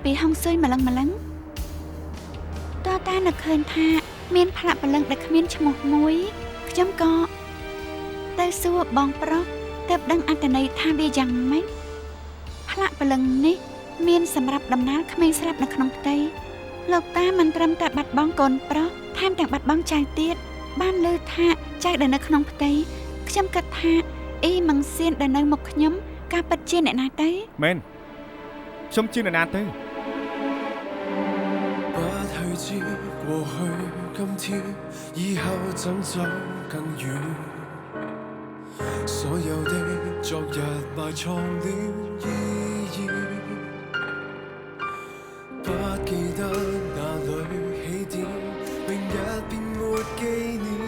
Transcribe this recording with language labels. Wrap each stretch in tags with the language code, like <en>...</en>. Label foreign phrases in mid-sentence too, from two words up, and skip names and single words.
<km>ពីហុងស៊ុយម្លឹងតើតានឹកឃើញថាមានផ្លាក់ព្រលឹងដែលគ្មានឈ្មោះមួយខ្ញុំក៏ទៅសួរបងប្រុសទើបដឹងអត្ថន័យថាវាយ៉ាងម៉េចផ្លាក់ព្រលឹងនេះមានសម្រាប់ដំណើរក្មេងស្រាប់នៅក្នុងផ្ទៃលោកតាមិនត្រឹមតែបាត់បង់កូនប្រុសថែមទាំងបាត់បង់ចៅទៀតបានលើថាចៅដែលនៅក្នុងផ្ទៃខ្ញុំគិតថាអ៊ីម៉ងសៀនដែលនៅមុខខ្ញុំការពិតជាអ្នកណាទៅ មែនខ្ញុំជាអ្នកណាទៅ</km> <zh>不去知過去今天以後怎走更遠所有的昨日埋藏了意義不記得哪裏起點明日便沒紀念</zh>